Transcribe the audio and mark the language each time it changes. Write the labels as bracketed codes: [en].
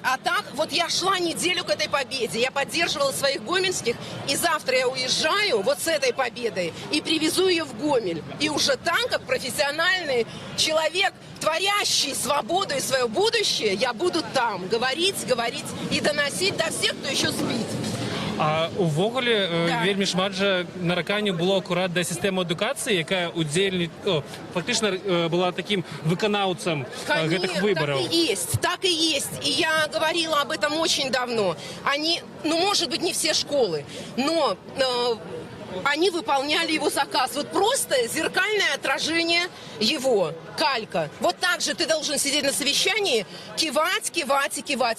[ru] А так, вот я шла неделю к этой победе. Я поддерживала своих гомельских, и завтра я уезжаю вот с этой победой и привезу ее в Гомель. И уже там, как профессиональный человек, творящий свободу и свое будущее, я буду там говорить и доносить до всех, кто еще спит. [be] А увогуле вельмі шмат жа нараканняў было акурат да сістэмы адукацыі, якая фактычна была таким выканаўцам гэтых выборов. [ru] Так и есть. И я говорила об этом очень давно. Они, может быть, не все школы, но они выполняли его заказ. Вот просто зеркальное отражение его, калька. Вот так же ты должен сидеть на совещании, кивать.